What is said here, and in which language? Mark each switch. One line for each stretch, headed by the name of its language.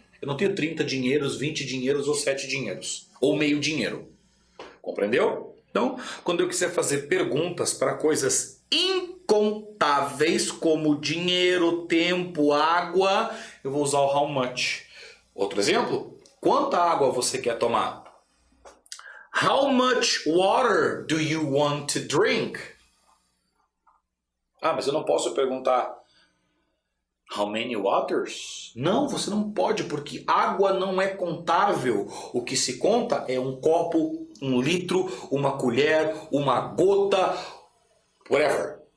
Portuguese: Eu não tenho 30 dinheiros, 20 dinheiros ou 7 dinheiros. Ou meio dinheiro. Compreendeu? Então, quando eu quiser fazer perguntas para coisas incontáveis, como dinheiro, tempo, água, eu vou usar o how much. Outro exemplo? Quanta água você quer tomar?
English: How much water do you want to drink?
Portuguese: Ah, mas eu não posso perguntar
English: how many waters?
Portuguese: Não, você não pode, porque água não é contável. O que se conta é um copo, um litro, uma colher, uma gota, whatever.